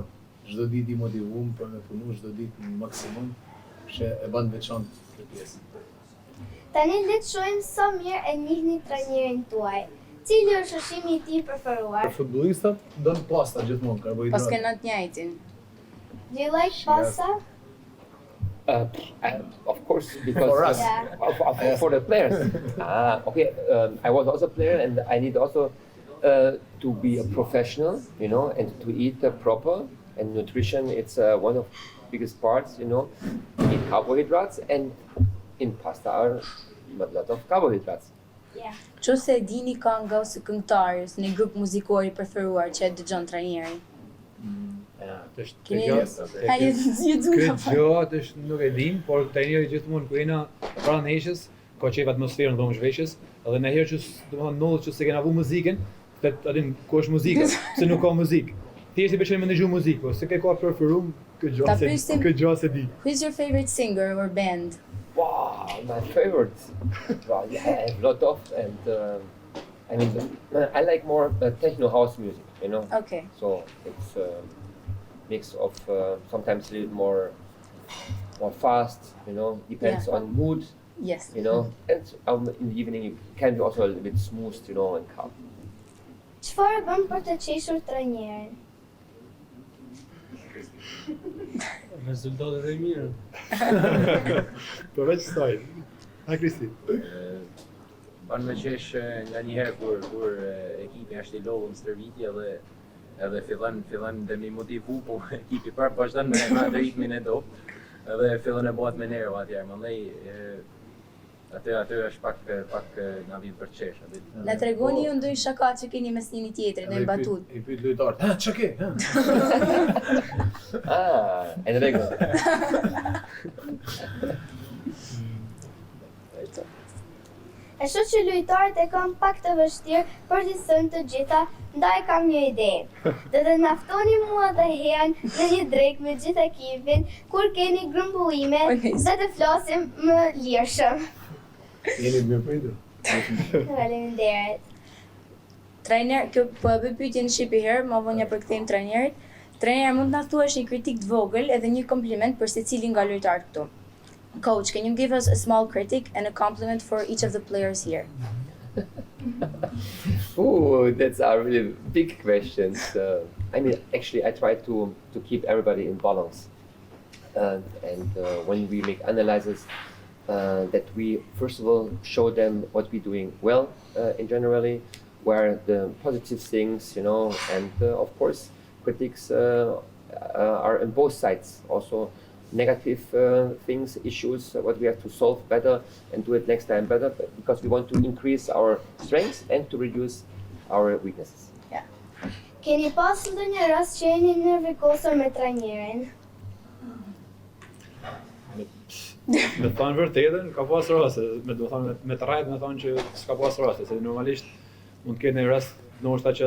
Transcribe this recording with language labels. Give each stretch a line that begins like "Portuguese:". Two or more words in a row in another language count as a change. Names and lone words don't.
Albanian: Çdo ditë i motivuam për me punu, çdo ditë në maksimum, që e bën veçantë këtë pjesë. Tani le të shohim sa mirë e njihni trajnerin tuaj. Cili është ushqimi i tij preferuar? Për futbollistat don pasta gjithmonë, Pas karbohidrate. kena të njëjtin.
English: Do you like pasta? Of course, because For us. for the players. Okay. I was also a player, and I need also to be a professional, you know, and to eat proper. And nutrition, it's one of biggest parts, you know. Eat carbohydrates, and in pasta are a lot of carbohydrates. Yeah.
Albanian: Qose e dini këngë ose këngëtar ose një grup muzikor i preferuar që e dëgjon trajneri. Keni Këtë Ai ju Këtë gjatë është nuk e dim, por trajneri gjithmonë kur jena pranë neshës, ka qef atmosferën dhomë zhveshjes, edhe në herë që domethënë ndodhet që se kena vu muzikën, vetë atin ku është muzika, se nuk ka muzikë. Thjesht i pëlqen me ndëgju muzikë, po se ke ka preferum Ta pyesim- këtë gjë se di.
English: Who is your favorite singer or band? Wow, my favorite. Well, yeah, I have a lot of, and I mean, I like more techno house music, you know. Okay. So it's a mix of sometimes a little more fast, you know. Depends Yeah. on mood, Yes. you know. And in the evening it can be also a little bit smooth, you know, and calm.
Albanian: Çfarë bën për të qeshur trajnerin? Rezultatet e mira. Përveç kësaj. Ha Kristi. Ban me qesh nga njëherë kur ekipi është i lodhur në stërvitje edhe fillon dhe mi motivu, po ekipi vazhdon me atë ritmin e dop. Edhe fillon e bëhet me nerv atje, mandej atë është pak na vjen për qesh. Na tregoni ju ndonjë shaka që keni mes njëri tjetrit, ndonjë batut. I pyet lojtarët, "Ha, ç'ke?" Ha.
English: And regular.
Albanian: E shoh që lojtarët e kanë pak të vështirë për t'i thënë të gjitha, ndaj kam një ide. Do të na ftoni mua dhe Hean në një drekë me gjithë ekipin, kur keni grumbullime, dhe të flasim më lirshëm. Jeni të mirëpritur. Faleminderit. Trajner, kjo po e bëj pyetje në shqip herë, më vonë ja përkthejmë trajnerit. Trajner, mund të na thuash një kritik të vogël edhe një kompliment për secilin nga lojtarët këtu.
English: Coach, can you give us a small critic and a compliment for each of the players here? Oh, that's a really big questions. I mean, actually, I try to keep everybody in balance, and when we make analysis, that we first of all show them what we're doing well in generally, where the positive things, you know, and of course, critics are on both sides. Also, negative things, issues, what we have to solve better and do it next time better, because we want to increase our strengths and to reduce our weaknesses.
Albanian: Keni pas ndonjë rast që jeni nervikosur me trajnerin? Me thonë vërtetën, ka pas raste, me të rajt me thonë që s'ka pas raste, se normalisht mund të ketë një rast, ndoshta që edhe